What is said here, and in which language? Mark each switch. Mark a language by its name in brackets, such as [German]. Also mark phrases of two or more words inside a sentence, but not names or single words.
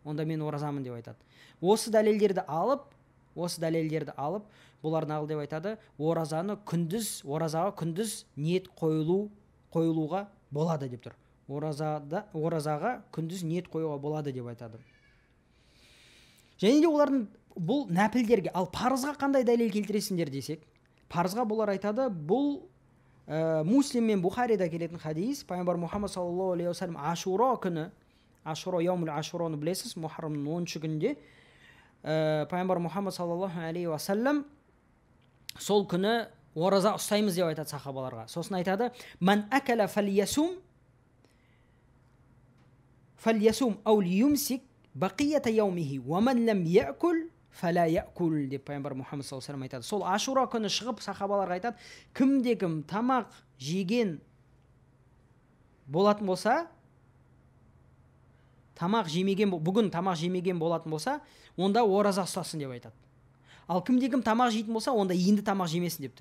[Kazakh] Осы дәлелдерді алып, бұлар нағыл деп айтады, оразаға күндіз ниет қойылуға болады деп тұр. Оразаға күндіз ниет қоюға болады деп айтады. Және де олардың бұл нәпілдерге, ал парызға қандай дәлел келтіресіңдер десек, парызға бұлар айтады, бұл Муслим мен Бухарида келетін хадис, пайғамбар Мұхаммад [Arabic] صلى الله عليه وسلم [Kazakh] Ашура күні, яумул Ашураны білесіз, Мухаррамның 10-шы күнінде, пайғамбар Мұхаммад [Arabic] صلى الله عليه وسلم [Kazakh] сол күні ораза ұстаймыз деп айтады сахабаларға. Сосын айтады, [Arabic] «من أكل فليصم أو ليمسك بقية يومه، ومن لم يأكل فلا يأكل» [Kazakh] деп пайғамбар Мұхаммад [Arabic] صلى الله عليه وسلم айтады. [Kazakh] Сол Ашура күні шығып сахабаларға айтады, кімде-кім тамақ жеген болатын болса, бүгін тамақ жемеген болатын болса, онда ораза ұстасын деп айтады. Ал кімде-кім тамақ жейтін болса, онда енді тамақ жемесін деп тұр.